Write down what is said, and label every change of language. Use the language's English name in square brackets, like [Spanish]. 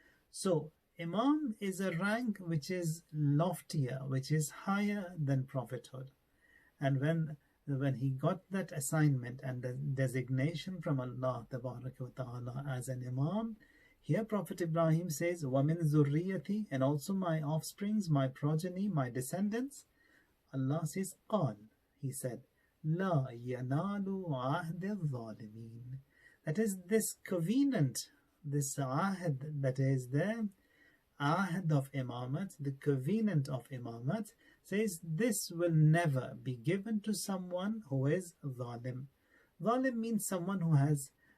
[English] So, Imam is a rank which is loftier, which is higher than prophethood. And when he got that assignment and the designation from Allah Ta'ala as an Imam, here Prophet Ibrahim says, [Arabic] وَمِن ذُرِّيَّتِي, [English] and also my offsprings, my progeny, my descendants. Allah says, قال, he said, [Arabic] لَا يَنَالُ عَهْدِ الظَّالِمِينَ. [English] That is this covenant, this ahd that is there, ahd of imamat, the covenant of imamat, says this will never be given to someone who is zalim. Zalim means someone who has